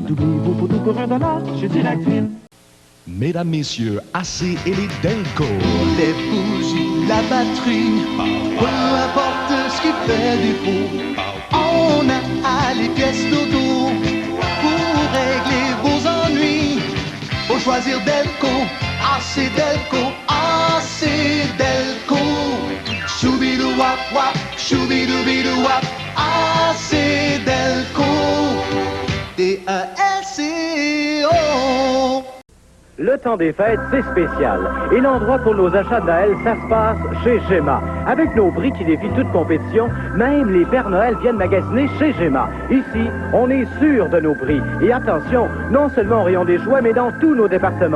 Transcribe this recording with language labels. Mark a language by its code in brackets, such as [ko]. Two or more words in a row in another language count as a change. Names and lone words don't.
[fr] Doublez-vous pour tout pour $1 chez Direct Film. Mesdames, Messieurs, AC et les Delco. Les bougies, la batterie, peu importe ce qui fait défaut, on a les pièces d'auto pour régler vos ennuis. Faut choisir Delco, AC Delco, AC Delco. Choubidou-wap wap, choubidou-bidou-wap, AC Delco. D-E-L-C-O. Le temps des fêtes, c'est spécial. Et l'endroit pour nos achats de Noël, ça se passe chez Gemma. Avec nos prix qui défient toute compétition, même les Pères Noël viennent magasiner chez Gemma. Ici, on est sûr de nos prix. Et attention, non seulement au rayon des jouets, mais dans tous nos départements.